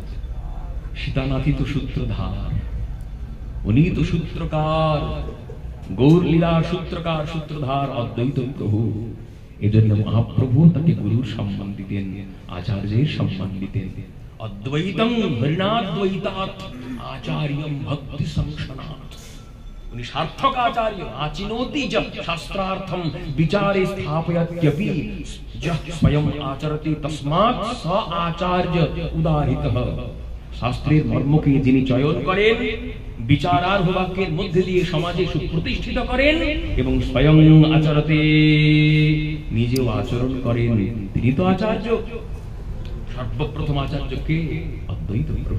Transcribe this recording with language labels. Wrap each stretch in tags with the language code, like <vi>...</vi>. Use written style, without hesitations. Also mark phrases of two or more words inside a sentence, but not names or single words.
<bn>সীতানাথই তো সূত্রধার, উনি তো সূত্রকার, গৌর লীলার সূত্রকার সূত্রধার অদ্বৈত প্রভু। এজন্য মহাপ্রভু তাকে গুরুর সম্মান দিতেন, আচার্যের সম্মান দিতেন।</bn> <sa>অদ্বৈতং হরিণাদ্বৈতাৎ আচার্যং ভক্তি সংসনাৎ। उनि सार्थक आचार्य आचिनोति च शास्त्रार्थम विचारे स्थापयत्यपि यः स्वयं आचरति तस्मात् स आचार्य उदाहृतः।</sa> <bn>শাস্ত্রের মর্মকে যিনি চয়ন করেন, বিচারার্হ বাক্যের মধ্যে দিয়ে সমাজে সুপ্রতিষ্ঠিত করেন এবং স্বয়ং আচরতে নিজেও আচরণ করেন, তিনি তো আচার্য। সর্বপ্রথম আচার্য কে? অদ্বৈত প্রভু।</bn>